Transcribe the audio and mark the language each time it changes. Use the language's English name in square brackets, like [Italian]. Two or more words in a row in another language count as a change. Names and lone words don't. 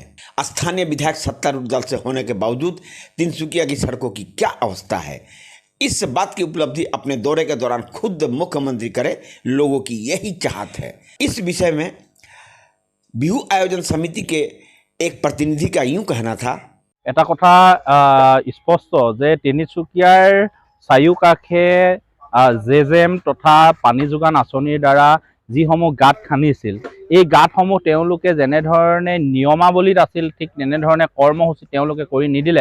[Hindi] स्थानीय विधायक सत्तारूढ़ दल से होने के बावजूद तिनसुकिया की सड़कों की क्या अवस्था है, इस बात की उपलब्धि अपने दौरे के दौरान खुद मुख्यमंत्री करे, लोगों की यही चाहत है। इस विषय में बिहू आयोजन समिति के एक प्रतिनिधि का यूं कहना था, [Assamese] এটা কথা স্পষ্ট যে তিনিচুকীয়াৰ চাৰিওকাষে জেজেম তথা পানী যোগান আঁচনিৰ দ্বাৰা যিসমূহ গাঁত খান্দিছিল, এই গাঁতসমূহ তেওঁলোকে যেনেধৰণে নিয়মাৱলীত আছিল ঠিক তেনেধৰণে কৰ্মসূচী তেওঁলোকে কৰি নিদিলে।